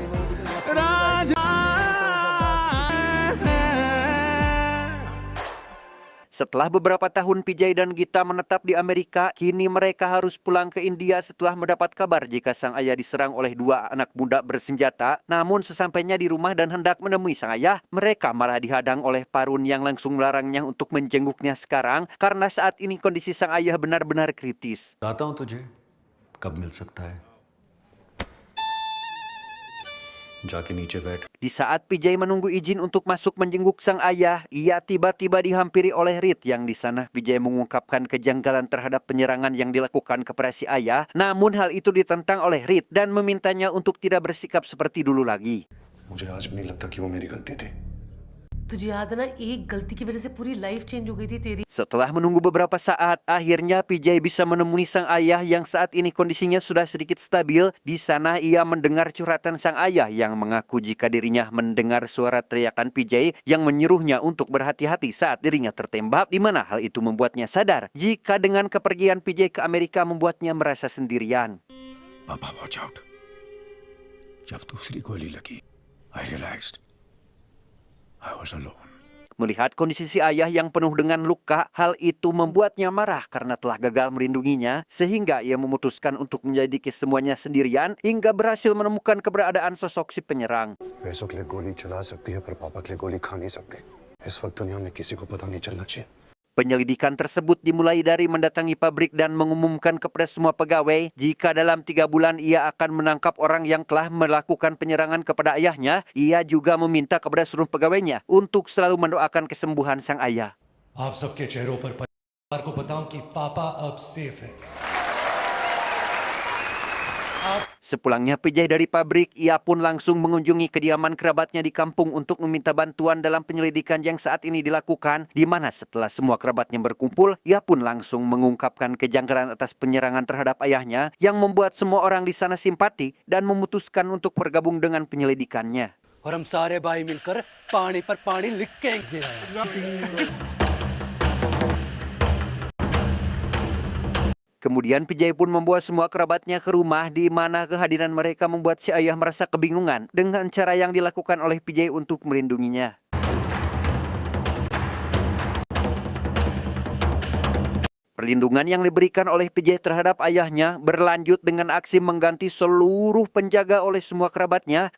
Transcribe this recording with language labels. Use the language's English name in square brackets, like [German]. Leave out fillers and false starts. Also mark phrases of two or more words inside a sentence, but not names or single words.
[Indonesian] Setelah beberapa tahun PJ dan Gita menetap di Amerika, kini mereka harus pulang ke India setelah mendapat kabar jika sang ayah diserang oleh dua anak muda bersenjata. Namun sesampainya di rumah dan hendak menemui sang ayah, mereka malah dihadang oleh Parun yang langsung melarangnya untuk menjenguknya sekarang karena saat ini kondisi sang ayah benar-benar kritis. [Hindi] बताता हूँ तुझे कब मिल सकता है जाके नीचे बैठ. [Indonesian] Di saat PJ menunggu izin untuk masuk menjenguk sang ayah, ia tiba-tiba dihampiri oleh Reed yang di sana PJ mengungkapkan kejanggalan terhadap penyerangan yang dilakukan kepada si ayah. Namun hal itu ditentang oleh Reed dan memintanya untuk tidak bersikap seperti dulu lagi. [Hindi] मुझे आज भी नहीं लगता कि वो मेरी गलती थी. तुझे याद है ना एक गलती की वजह से पूरी [English] life change [Hindi] हो गई थी तेरी. [Indonesian] Setelah menunggu beberapa saat, akhirnya PJ bisa menemui sang ayah yang saat ini kondisinya sudah sedikit stabil. Di sana ia mendengar curhatan sang ayah yang mengaku jika dirinya mendengar suara teriakan PJ yang menyuruhnya untuk berhati-hati saat dirinya tertembak, di mana hal itu membuatnya sadar jika dengan kepergian PJ ke Amerika membuatnya merasa sendirian. [English] Papa watch out [Hindi] जब दूसरी गोली लगी [English] I realized I was alone. [Indonesian] Melihat kondisi si ayah yang penuh dengan luka, hal itu membuatnya marah karena telah gagal melindunginya, sehingga ia memutuskan untuk menyelidiki semuanya sendirian hingga berhasil menemukan keberadaan sosok si penyerang. [Hindi] पैसों के लिए गोली चला सकती है पर पापा के लिए गोली खा नहीं सकती. इस वक्त दुनिया में किसी को पता नहीं चलना चाहिए. [Indonesian] Penyelidikan tersebut dimulai dari mendatangi pabrik dan mengumumkan kepada semua pegawai jika dalam 3 bulan ia akan menangkap orang yang telah melakukan penyerangan kepada ayahnya. Ia juga meminta kepada seluruh pegawainya untuk selalu mendoakan kesembuhan sang ayah. [Hindi] आप सबके चेहरों पर परिवार को बताऊं कि पापा अब सेफ है. [Indonesian] Sepulangnya PJ dari pabrik, ia pun langsung mengunjungi kediaman kerabatnya di kampung untuk meminta bantuan dalam penyelidikan yang saat ini dilakukan, di mana setelah semua kerabatnya berkumpul, ia pun langsung mengungkapkan kejanggalan atas penyerangan terhadap ayahnya yang membuat semua orang di sana simpati dan memutuskan untuk bergabung dengan penyelidikannya. [Hindi] और हम सारे भाई मिलकर पानी पर पानी लिख के [Indonesian] Kemudian PJ pun membawa semua kerabatnya ke rumah, di mana kehadiran mereka membuat si ayah merasa kebingungan dengan cara yang dilakukan oleh PJ untuk melindunginya. Perlindungan yang diberikan oleh PJ terhadap ayahnya berlanjut dengan aksi mengganti seluruh penjaga oleh semua kerabatnya.